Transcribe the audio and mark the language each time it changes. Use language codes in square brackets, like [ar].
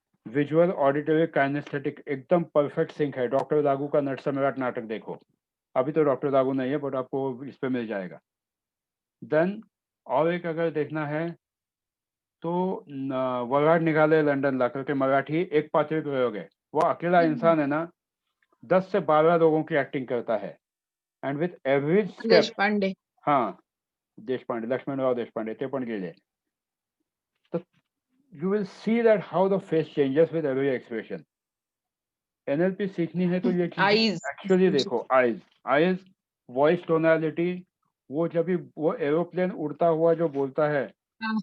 [hi] Visual, auditory, kinaesthetic एकदम perfect sink है। Doctor लागू का नट सम्राट नाटक देखो, अभी तो डॉक्टर लागू नहीं है बट आपको इस पे मिल जाएगा। देन और एक अगर देखना है तो वराड निघाले लंडनला करके मराठी एक पात्री प्रयोग है। वो अकेला इंसान है ना 10 से 12 लोगों की एक्टिंग करता है [en] And with every step. [mr] Deshpande. हाँ, देशपांडे, लक्ष्मणराव देशपांडे ते पण गेले. [en] तर you will see that how the face changes with every expression. [hi] NLP सीखनी है तो ये चीज [en] Eyes. [hi] एक्चुअली देखो। आईज, वॉइस टोनालिटी, वो जब भी वो एरोप्लेन उड़ता हुआ जो बोलता है हाँ.